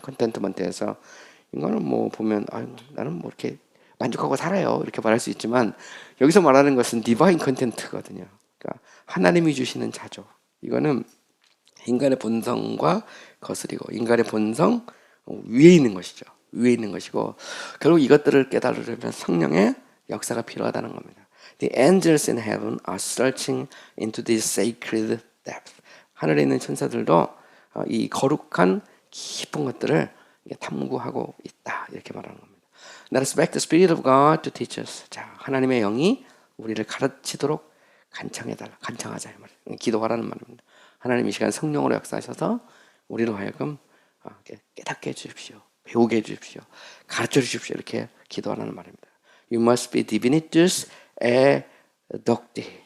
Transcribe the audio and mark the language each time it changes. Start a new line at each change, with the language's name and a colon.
Korean: Contentment에서 인간은 뭐 보면 나는 뭐 이렇게 만족하고 살아요 이렇게 말할 수 있지만 여기서 말하는 것은 Divine Content거든요. 그러니까 하나님이 주시는 자족. 이거는 인간의 본성과 거스리고 인간의 본성 위에 있는 것이죠. 위에 있는 것이고 결국 이것들을 깨달으려면 성령의 역사가 필요하다는 겁니다.
English: The angels in heaven are searching into this sacred depth.
Korean: 하늘에 있는 천사들도 이 거룩한 깊은 것들을 탐구하고 있다 이렇게 말하는 겁니다.
English: Let us beg the Spirit of God to teach us.
Korean: 자, 하나님의 영이 우리를 가르치도록 간청해달라. 간청하자 이 말이에요. 기도하라는 말입니다. 하나님 이 시간 성령으로 역사하셔서 우리로 하여금 깨닫게 해주십시오. 배우게 해주십시오. 가르쳐 주십시오. 이렇게 기도하라는 말입니다.
English: You must be divinitus edocti.